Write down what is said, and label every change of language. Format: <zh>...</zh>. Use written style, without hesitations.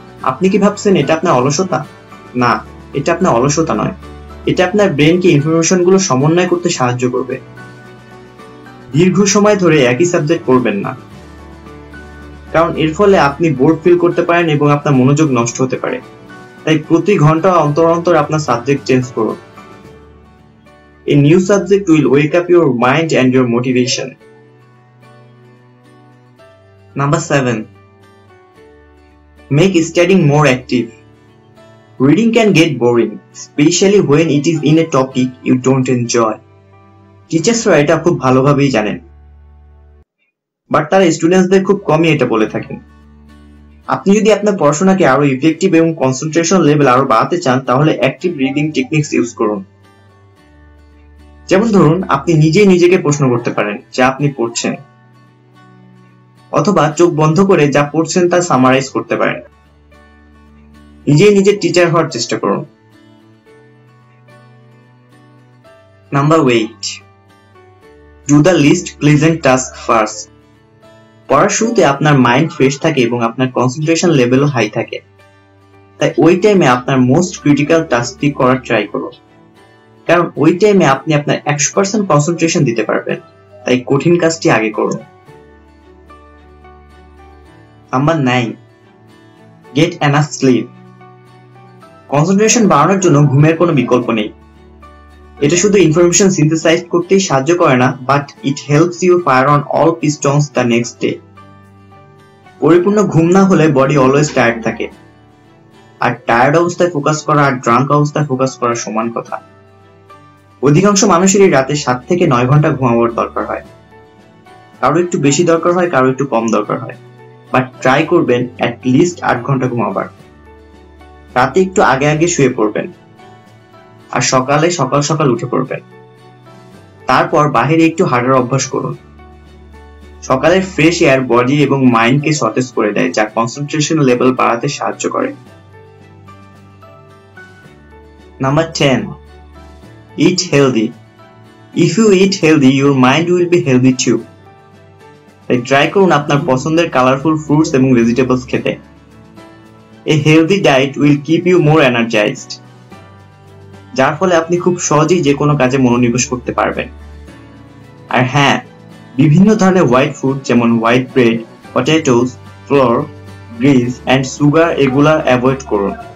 <bn>আপনি কি ভাবছেন এটা আপনার অলসতা? না, এটা আপনার অলসতা নয়, এটা আপনার ব্রেইনকে ইনফরমেশন গুলো সমন্বয় করতে সাহায্য করবে। দীর্ঘ সময় ধরে একই সাবজেক্ট পড়বেন না, কারণ এর ফলে আপনি বোর্ড ফিল করতে পারেন এবং আপনার মনোযোগ নষ্ট হতে পারে। তাই প্রতি ঘন্টা অন্তর অন্তর আপনার সাবজেক্ট চেঞ্জ করুন।</bn> <en>A new subject will wake up your mind and your motivation. Number 7, make studying more active. Reading can get boring, especially when it is in a topic you don't enjoy.</en> <bn>টিচার্সরা এটা খুব ভালোভাবেই জানেন, but তারা স্টুডেন্টসদের খুব কমই এটা বলে থাকেন। আপনি যদি আপনার পড়াশোনাকে আরো ইফেক্টিভ এবং কনসেন্ট্রেশন লেভেল আরো বাড়াতে চান, তাহলে অ্যাক্টিভ রিডিং টেকনিক্স ইউজ করুন। যেমন ধরুন আপনি নিজেই নিজেকে প্রশ্ন করতে পারেন যা আপনি পড়ছেন, অথবা চোখ বন্ধ করে যা পড়ছেন তা সামারাইজ করতে পারেন। নিজেই নিজের টিচার হওয়ার চেষ্টা করুন।</bn> <en>Number 8, do the least pleasant task first.</en> <bn>পড়ার শুরুতে আপনার মাইন্ড ফ্রেশ থাকে এবং আপনার কনসেন্ট্রেশন লেভেলও হাই থাকে, তাই ওই টাইমে আপনার মোস্ট ক্রিটিক্যাল টাস্কটি করার ট্রাই করুন, কারণ ওই টাইমে আপনি আপনার 100% কনসেন্ট্রেশন দিতে পারবেন। তাই কঠিন কাজটি আগে করুন।</bn> <en>Number 9, get enough sleep.</en> <bn>Concentration বাড়ানোর জন্য ঘুমের কোনো বিকল্প নেই। এটা শুধু ইনফরমেশন সিনথেসাইজ করতেই সাহায্য করে না,</bn> <en>But it helps you fire on all pistons the next day.</en> <bn>পরিপূর্ণ ঘুম না হলে বডি অলওয়েজ টায়ার্ড থাকে, আর টায়ার্ড অবস্থায় ফোকাস করা আর ড্রাঙ্ক অবস্থায় ফোকাস করা সমান কথা। অধিকাংশ মানুষেরই রাতে 7 থেকে 9 ঘন্টা ঘুমাবার দরকার হয়, কারো একটু বেশি দরকার হয়, কারো একটু কম দরকার হয়, বাট ট্রাই করবেন অ্যাট লিস্ট 8 ঘন্টা ঘুমাবার। রাতে একটু আগে আগে শুয়ে পড়বেন, আর সকালে সকাল সকাল উঠে পড়বেন। তারপর বাহিরে একটু হাঁটার অভ্যাস করুন। সকালের ফ্রেশ এয়ার বডি এবং মাইন্ডকে সতেজ করে দেয়, যা কনসেন্ট্রেশন লেভেল বাড়াতে সাহায্য করে।</bn> <en>Number 10, eat healthy. If you eat healthy, your mind will be healthy too.</en> <bn>তাই ট্রাই করুন আপনার পছন্দের কালারফুল ফ্রুটস এবং ভেজিটেবলস খেতে।</bn> <en>A healthy diet will keep you more energized,</en> <bn>যার ফলে আপনি খুব সহজেই যে কোনো কাজে মনোনিবেশ করতে পারবেন। আর হ্যাঁ, বিভিন্ন ধরনের হোয়াইট ফুড যেমন white bread, potatoes, floor, grease and sugar এগুলা অ্যাভয়েড করুন।</bn>